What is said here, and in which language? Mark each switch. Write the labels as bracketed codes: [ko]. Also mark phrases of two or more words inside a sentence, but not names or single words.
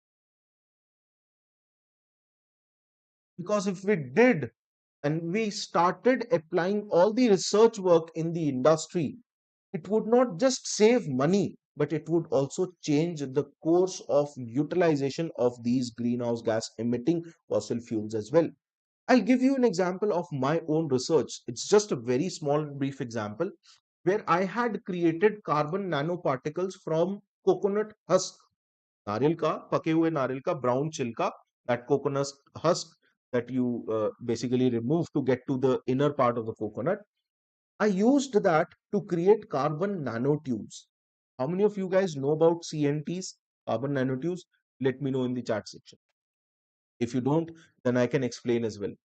[en] Because if we did, and we started applying all the research work in the industry, it would not just save money, but it would also change the course of utilization of these greenhouse gas emitting fossil fuels as well. I'll give you an example of my own research. It's just a very small, brief example where I had created carbon nanoparticles from coconut husk. [hi] नारियल का पके हुए नारियल का [en] brown छिलका, that coconut husk that you basically remove to get to the inner part of the coconut. I used that to create carbon nanotubes. How many of you guys know about CNTs, carbon nanotubes? Let me know in the chat section. If you don't, then I can explain as well.